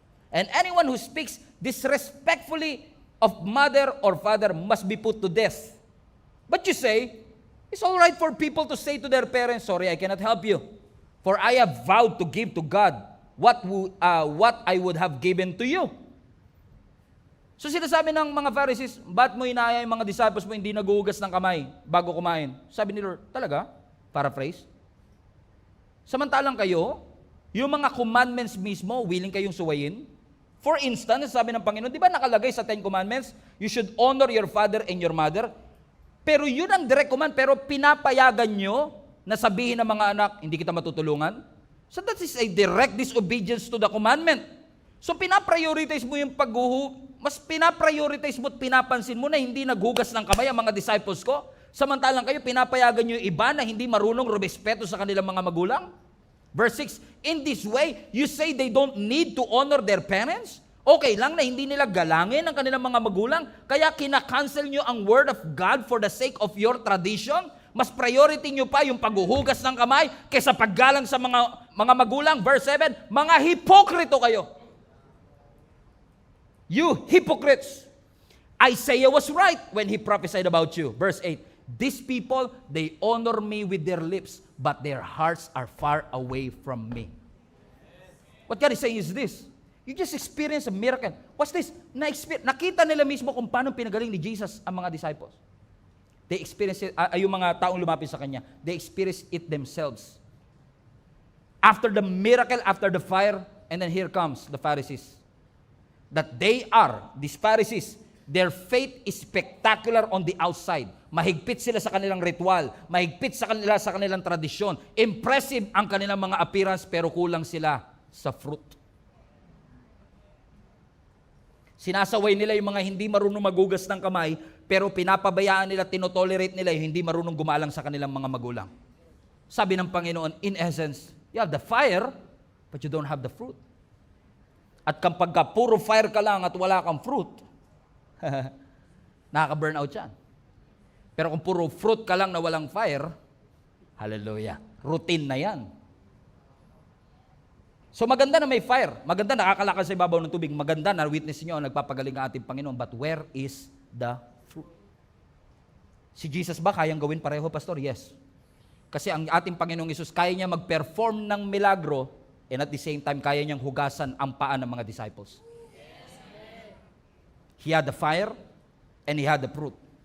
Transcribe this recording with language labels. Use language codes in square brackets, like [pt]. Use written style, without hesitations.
[en] And anyone who speaks disrespectfully of mother or father must be put to death. But you say, it's all right for people to say to their parents, sorry, I cannot help you. For I have vowed to give to God what I would have given to you. [tl] So sinasabi ng mga Pharisees, ba't mo inaaya yung mga disciples mo hindi naghuhugas ng kamay bago kumain? Sabi ni Lord, talaga? Paraphrase. Samantalang kayo, yung mga commandments mismo, willing kayong suwayin? [en] For instance, [tl] sabi ng Panginoon, di ba nakalagay sa [en] 10 Commandments, you should honor your father and your mother? [tl] Pero yun ang direct command, pero pinapayagan nyo na sabihin ng mga anak, hindi kita matutulungan? [en] So that is a direct disobedience to the commandment. [tl] So pinaprioritize mo yung mas pinaprioritize mo at pinapansin mo na hindi naghugas ng kamay ang mga disciples ko, samantalang kayo pinapayagan nyo yung iba na hindi marunong rumespeto sa kanilang mga magulang? [en] Verse 6, in this way, you say they don't need to honor their parents? [tl] Okay lang na hindi nila galangin ang kanilang mga magulang, kaya kinakancel nyo ang word of God [en] for the sake of your tradition? [tl] Mas priority nyo pa yung paghuhugas ng kamay kaysa paggalang sa mga magulang. Verse 7, mga hipokrito kayo. [en] You hypocrites! Isaiah was right when he prophesied about you. Verse 8, these people, they honor me with their lips, but their hearts are far away from me. What God is saying is this, you just experienced a miracle. What's this? [tl] Nakita nila mismo kung paano pinagaling ni Jesus ang mga disciples. [en] They experienced it, [tl] yung mga taong lumapit sa Kanya, [en] they experienced it themselves. After the miracle, after the fire, and then here comes the Pharisees. That these Pharisees, their faith is spectacular on the outside. [tl] Mahigpit sila sa kanilang ritual, mahigpit sa kanilang tradisyon. Impressive ang kanilang mga appearance, pero kulang sila sa fruit. Sinasaway nila yung mga hindi marunong magugas ng kamay, pero pinapabayaan nila, tinotolerate nila yung hindi marunong gumalang sa kanilang mga magulang. Sabi ng Panginoon, [en] in essence, you have the fire, but you don't have the fruit. [tl] At kapag puro fire ka lang at wala kang fruit, nakaka-burnout yan. Pero kung puro fruit ka lang na walang fire, hallelujah, routine na yan. So maganda na may fire, maganda nakakalakad sa ibabaw ng tubig, maganda na witness niyo nagpapagaling ang ating Panginoon, [en] but where is the fruit? [tl] Si Jesus ba kayang gawin pareho, Pastor? Yes. Kasi ang ating Panginoong Hesus, kaya niya mag-perform ng milagro, [en] and at the same time, [tl] kaya niyang hugasan ang paa ng mga disciples. [en] He had the fire, and He had the fruit.